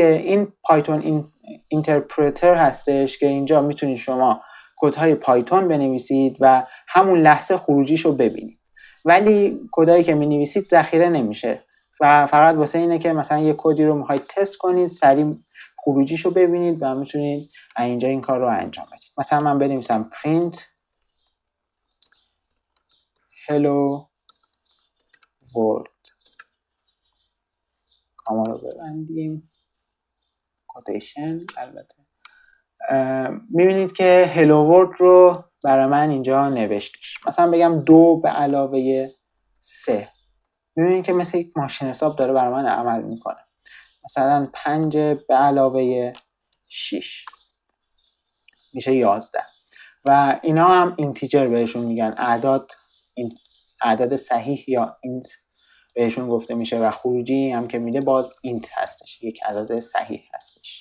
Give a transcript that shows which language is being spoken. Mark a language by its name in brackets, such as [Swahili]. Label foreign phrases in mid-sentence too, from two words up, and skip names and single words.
[Persian] این پایتون اینترپرتر هستش که اینجا میتونید شما کدهای پایتون بنویسید و همون لحظه خروجیشو ببینید، ولی کدایی که مینویسید ذخیره نمیشه و فقط واسه اینه که مثلا یه کدی رو میخواید تست کنید سریع خروجیشو ببینید و میتونید اینجا این کار رو انجام بدید. مثلا من بنویسم [English] print hello world، [Persian] کاما رو ببندیم، کوتیشن. البته میبینید که [English] hello world [Persian] رو برای من اینجا نوشتش. مثلا بگم 2 به علاوه 3، میبینید که مثل یک ماشین حساب داره برای من عمل میکنه. مثلا 5 به علاوه 6 میشه 11 و اینا هم اینتیجر بهشون میگن، عدد صحیح یا اینت بهشون گفته میشه و خروجی هم که میده باز اینت هستش، یک عدد صحیح هستش.